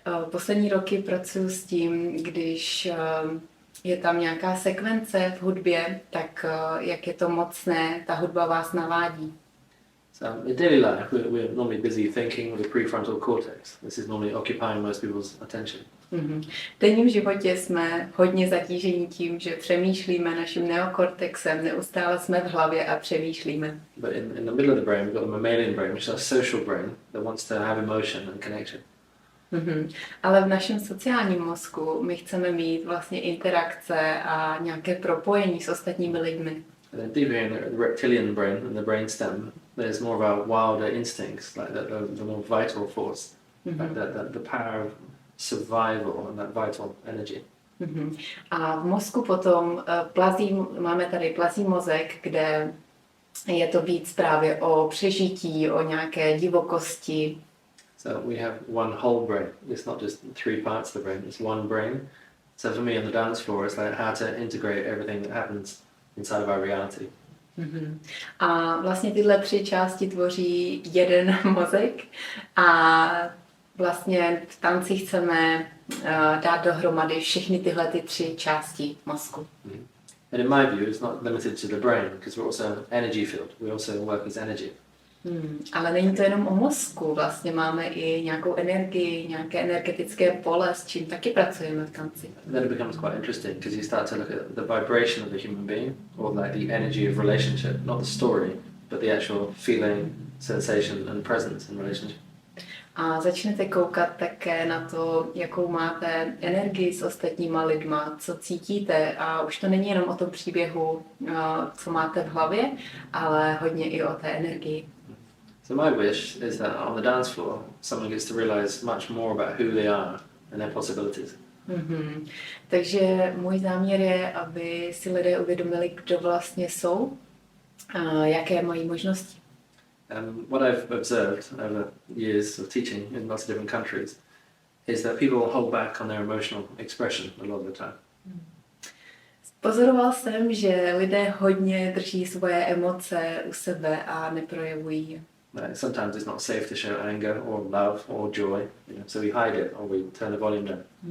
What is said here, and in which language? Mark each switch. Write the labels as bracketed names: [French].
[Czech] Poslední roky pracuji s tím, když je tam nějaká sekvence v hudbě, tak jak je to mocné, ta hudba vás navádí. [English] So in daily life, we're normally busy thinking with the prefrontal cortex. This is normally occupying most people's attention. [Czech] V denním životě jsme hodně zatížení tím, že přemýšlíme naším neokortexem, neustále jsme v hlavě a přemýšlíme. [English] But in the middle of the brain, we've got the mammalian brain, which is a social brain that wants to have emotion and connection. [Czech] Ale v našem sociálním mozku my chceme mít vlastně interakce a nějaké propojení s ostatními lidmi. [English] And then deeper in the reptilian brain, in the brainstem, there's more of our wilder instincts, like the more vital force, like the power of survival and that vital energy. [Czech] A v mozku potom máme tady plazí mozek, kde je to víc právě o přežití, o nějaké divokosti. [English] So we have one whole brain. It's not just three parts of the brain, it's one brain. So for me on the dance floor, it's like how to integrate everything that happens inside of our reality. [Czech] A vlastně tyhle tři části tvoří jeden mozek a vlastně v tanci chceme dát dohromady všechny tyhle ty tři části mozku. [English] And in my view, it's not limited to the brain, because we're also energy field. We also work as energy. [Czech] Ale není to jenom o mozku, vlastně máme i nějakou energii, nějaké energetické pole, s čím taky pracujeme v tanci. [English] Then it becomes quite interesting because you start to look at the vibration of the human being, or like the energy of relationship, not the story, but the actual feeling, sensation and presence in relationship. [Czech] A začnete koukat také na to, jakou máte energii s ostatníma lidma, co cítíte, a už to není jenom o tom příběhu, co máte v hlavě, ale hodně i o té energii. [English] So my wish is that on the dance floor, someone gets to realize much more about who they are and their possibilities. [Czech] Takže můj záměr je, aby si lidé uvědomili, kdo vlastně jsou, jaké mají možnosti. [English] What I've observed over years of teaching in lots of different countries is that people hold back on their emotional expression a lot of the time. [Czech] Pozoroval jsem, že lidé hodně drží svoje emoce u sebe a neprojevují. [English] Sometimes it's not safe to show anger or love or joy, so we hide it or we turn the volume down.